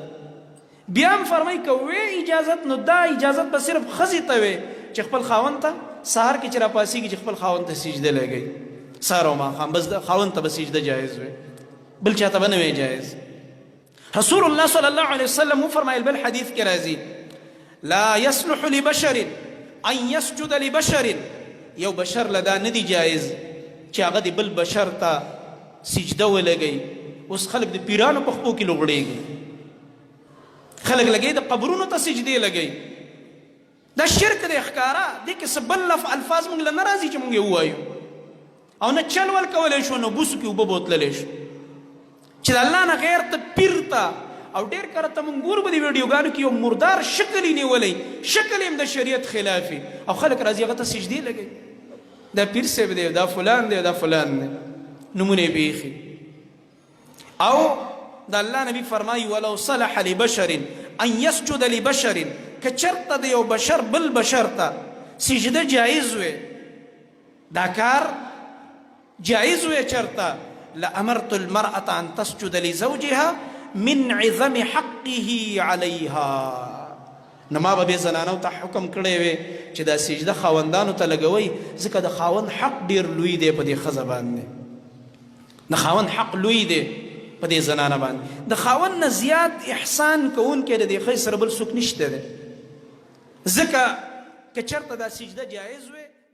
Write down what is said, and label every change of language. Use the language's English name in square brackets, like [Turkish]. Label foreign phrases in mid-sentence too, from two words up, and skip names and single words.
[Pashto] بیا هم فرمایي که وی اجازت، نو دا اجازت به صرف ښځې ته وی چې خپل خاوند ته سهار کې چې راپاڅېږي چې خپل خاوند ته سجده لګوي، سهار او ماښام بس خاوند ته به سجده جایز وي، بل چا ته به نه وی جایز. [Arabic] رسول الله صلی الله علیه وسلم [Pashto] وفرمایل بل حدیث کې راځي [Arabic] لا يصلح لبشر ان يسجد لبشر، [Pashto] یو بشر لدا نه دی جایز چې هغه د بل بشر ته سجده ولګوي. اوس خلک د پیرانو په خپو کې لوغړېږي، خلک لګوي د قبرونو ته سجدې لګوي، دا شرک دی ښکاره. دې کې څه بل الفاظ موږ له نه راځي چې موږ یې ووایو، او نه چل ول کولی شو، نه بوسو کې اوبه بوتللی شو چې د الله نه غیر ته پیر ته. او ډېر کله ته موږ ګورو په دې ویډیوګانو کې یو مردار شکل یې نیولی، شکل یې هم د شریعت خلافي، او خلک راځي هغه ته سجدې لګوي، دا پیر صاحب دی، دا فلان دی، دا فلان دی، نمونه یې بیخي. او د الله نبی فرمایي [Arabic] ولو صلح لبشر ان يسجد لبشر، [Pashto] که چرته د یو بشر بل بشر ته سجده جایز وی، دا کار جایز وی چرته، [Arabic] لامرت المرأة ان تسجد لزوجها من عظم حقه عليها، [Pashto] نو ما به زنانو ته حکم کړی وی چې دا سجده خاوندانو ته لګوي، ځکه د خاوند حق ډېر لوی دی په دې ښځه باندې، د خاوند حق لوی دی په دې زنانه باندې. د خاوند نه زیات احسان کوونکی د دې ښځې سره بل څوک نشته دی، ځکه که چېرته دا سجده جایز وی